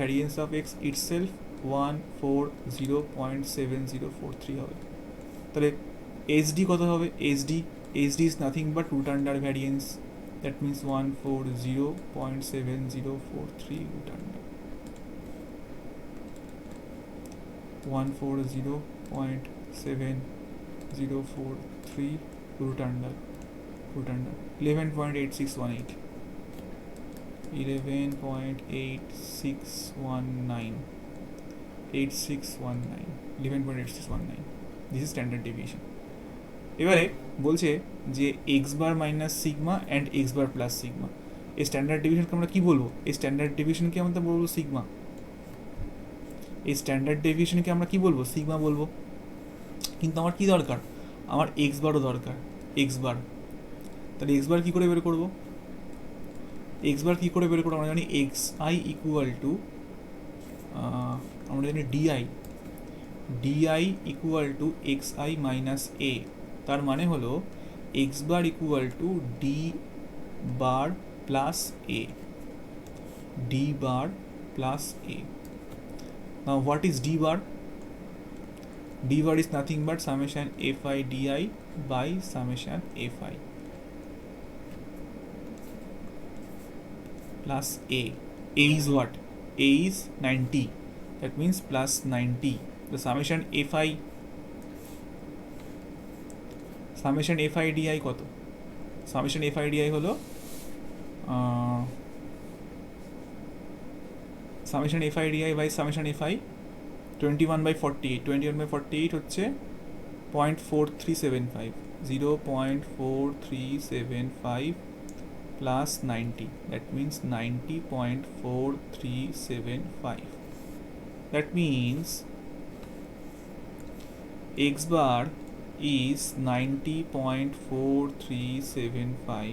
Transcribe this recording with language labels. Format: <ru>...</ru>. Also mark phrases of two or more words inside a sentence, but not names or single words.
<en>variance of x itself 140.7043 হবে।</en> <bn>তাহলে এইচডি কত হবে?</bn> <en>HD is nothing but root under variance, that means 140.7043 root under 140.7043 root under 11.8618 11.8619 11.8619 this is standard deviation.</en> <bn>এবারে বলছে যে</bn> <en>x bar minus sigma and x bar plus sigma,</en> <bn>এই</bn> <en>standard divisionকে</en> <bn>আমরা কি বলবো? এই</bn> <en>standard divisionকে</en> <bn>আমরা বলবো সিগমা। এই</bn> <en>standard deviationকে</en> <bn>আমরা কি বলবো? সিগমা বলবো। কিন্তু আমার কি দরকার? আমার</bn> <en>x barও</en> <bn>দরকার,</bn> <en>x bar.</en> <bn>তাহলে</bn> <en>x bar</en> <bn>কী করে বের করবো?</bn> <en>x bar</en> <bn>কী করে বের করবো? আমরা জানি</bn> <en>x i equal to,</en> <bn>আমরা জানি</bn> <en>di equal to x i minus a.</en> <bn>তার মানে হলো</bn> <en>x bar equal to d bar plus a, d bar plus a. Now what is d bar? D bar is nothing but summation fi di by summation fi plus a. A is what? A is 90. That means plus 90. The summation fi di কত? Summation fi di হলো summation fi di by summation fi 21 by 48, 21 by 48 হচ্ছে 0.4375, 0.4375 plus 90, that means 90.4375. That means x bar is 90.4375.</en>